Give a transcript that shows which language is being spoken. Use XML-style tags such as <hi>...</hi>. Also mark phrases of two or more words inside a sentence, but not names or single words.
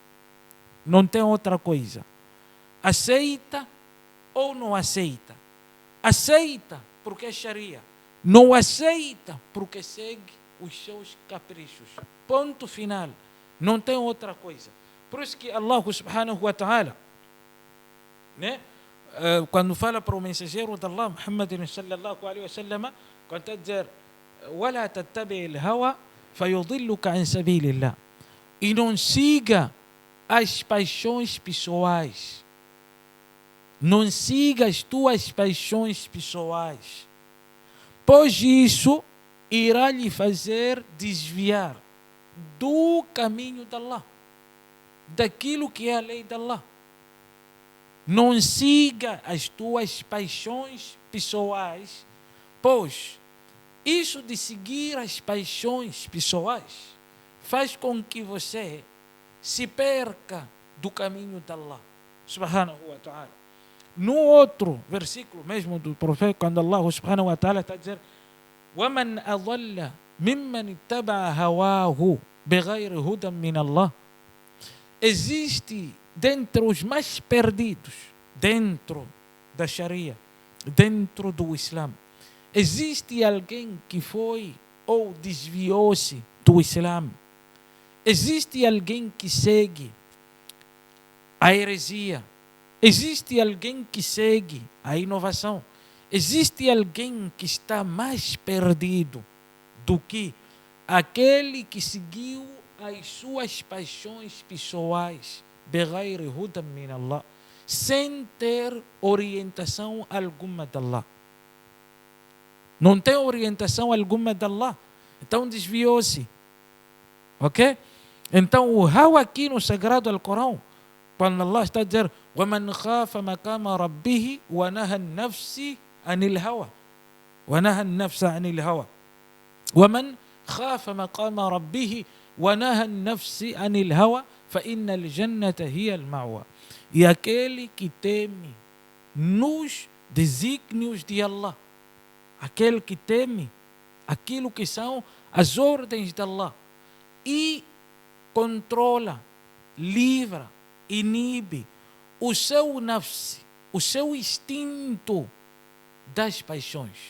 <pt>Não tem outra coisa. Aceita ou não aceita? Aceita porque é Sharia. Não aceita porque segue os seus caprichos. Ponto final. Não tem outra coisa. Por isso que</pt> <ar>الله سبحانه وتعالى,</ar> <pt>né? Quando fala para o mensageiro de Allah, Muhammad</pt> <ar>صلى الله عليه وسلم,</ar> <pt>quando está a dizer:</pt> <ar>وَلَا تَتَّبِعِ الْهَوَى فَيُضِلُّكَ عَنْ سَبِيلِ اللَّهِ.</ar> <pt>E não siga as paixões pessoais. Não siga as tuas paixões pessoais, pois isso irá lhe fazer desviar do caminho de Allah, daquilo que é a lei de Allah. Não siga as tuas paixões pessoais, pois isso de seguir as paixões pessoais faz com que você se perca do caminho de</pt> <ar>الله سبحانه وتعالى.</ar> <pt>No outro versículo mesmo do profeta, quando</pt> <ar>الله سبحانه وتعالى</ar> <pt>está a dizer:</pt> <ar>وَمَنْ أَضَلَّ مِمَّنِ اتَّبَعَ هَوَاهُ بِغَيْرِ هُدًى مِنَ اللَّهِ.</ar> <pt>Existe dentre os mais perdidos, dentro da Sharia, dentro do Islã, existe alguém que foi ou desviou-se do Islã. Existe alguém que segue a heresia. Existe alguém que segue a inovação. Existe alguém que está mais perdido do que aquele que seguiu as suas paixões pessoais,</pt> <ar>بغير هدى من الله,</ar> <pt>sem ter orientação alguma de Allah. Não tem orientação alguma de Allah, então desviou-se. Ok? Então o hawa aqui no Sagrado Alcorão, quando Allah está a dizer:</pt> <ar>وَمَنْ خَافَ مَقَامَ رَبِّهِ وَنَهَى النَّفْسِ عَنِ الْهَوَى وَنَهَى النَّفْسَ عَنِ الْهَوَى وَمَنْ خَافَ مَقَامَ رَبِّهِ وَنَهَى النَّفْسِ عَنِ الْهَوَى فَإِنَّ الْجَنَّةَ هِيَ الْمَأْوَى.</ar> <pt>E aquele que teme nos desígnios de Allah, aquele que teme aquilo que são as ordens de Allah e controla, livra, inibe o seu nafs, o seu instinto das paixões.</pt>